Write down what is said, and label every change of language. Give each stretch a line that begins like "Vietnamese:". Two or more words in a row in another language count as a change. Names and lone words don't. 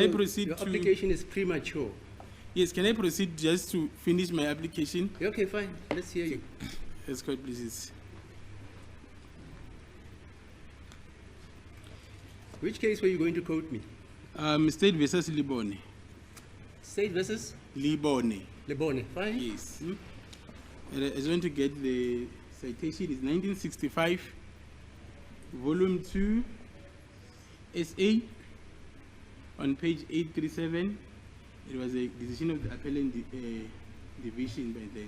English: I proceed your to... application is premature. Yes, can I proceed just to finish my application? Okay, fine. Let's hear you. Yes, God, please. Which case were you going to quote me? State versus Libone. State versus Libone. Lebone. Fine. Yes. And I just want to get the citation. It's 1965, Volume 2, SA, on page 837. It was a decision of the appellant division by then.